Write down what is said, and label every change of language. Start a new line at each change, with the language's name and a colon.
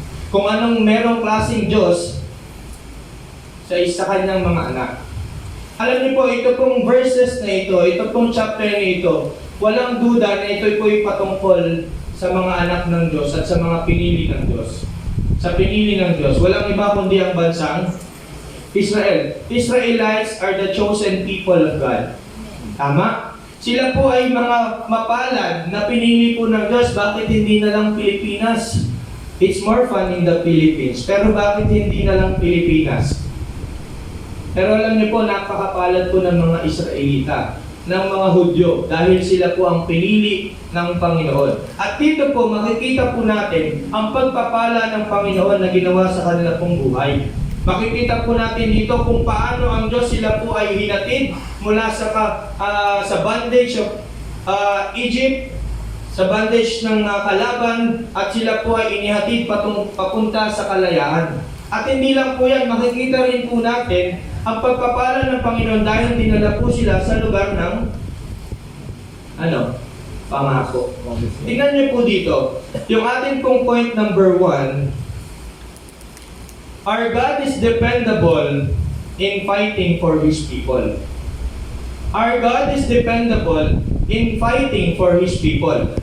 Filipino: Kung anong merong klaseng Diyos sa kanyang mga anak. Alam niyo po, ito pong verses na ito pong chapter na ito, walang duda na ito po ay patungkol sa mga anak ng Diyos at sa mga pinili ng Diyos. Sa pinili ng Diyos, walang iba kundi ang bansang Israel.
English: Israelites are the chosen people of God.
Filipino: Tama? Sila po ay mga mapalad na pinili po ng Diyos. Bakit hindi na lang Pilipinas?
English: It's more fun in the Philippines.
Filipino: Pero bakit hindi na lang Pilipinas? Pero alam niyo po, napakapalad po ng mga Israelita. ng mga Hudyo dahil sila po ang pinili ng Panginoon. At dito po makikita po natin ang pagpapala ng Panginoon na ginawa sa kanila pong buhay. Makikita po natin dito kung paano ang Diyos sila po ay hinatid mula sa
English: bondage of Egypt,
Filipino: sa bondage ng kalaban, at sila po ay inihatid papunta sa kalayaan. At hindi lang po yan, makikita rin po natin ang pagpapala ng Panginoon dahil dinala po sila sa lugar ng pangako. Tingnan niyo po dito, yung ating pong
English: point number 1, our God is dependable in fighting for His people. Our God is dependable in fighting for His people.